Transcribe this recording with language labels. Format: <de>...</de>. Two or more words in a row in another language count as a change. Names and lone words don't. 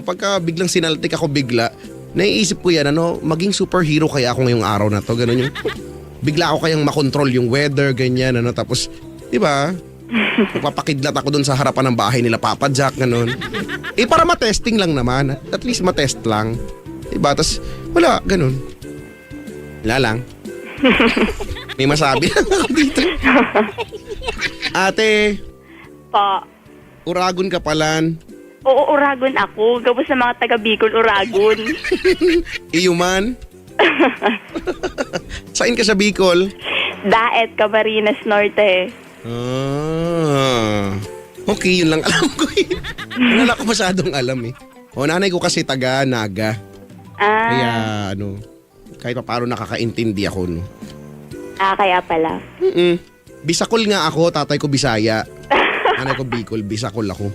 <tl>Pagka biglang sinaltik ako bigla, naiisip ko yan, maging superhero kaya ako ngayong araw na to, ganun yung, bigla ako kayang makontrol yung weather, ganyan, tapos, di ba? Magpapakidlat ako dun sa harapan ng bahay nila, Papa Jack, ganun. Para matesting lang naman, at least matest lang. Di ba? Tapos, wala, ganun. Wala lang. May masabi lang ako dito. Ate. Pa.</tl> <bik>Uragon ka palan.</bik> <tl>Oo, Uragon ako.</tl> <bik>Gabos ng mga taga Bicol, Uragon.</bik> <tl>Iyuman? Saan ka sa Bicol? Daet, Camarines Norte. Okay, yun lang alam ko eh. Wala ko masyadong alam eh. Nanay ko kasi taga Naga. Kaya kahit pa paano nakakaintindi ako, no? Kaya pala. Bisakol nga ako, tatay ko Bisaya. Nanay ko Bicol, Bisakol ako.</tl>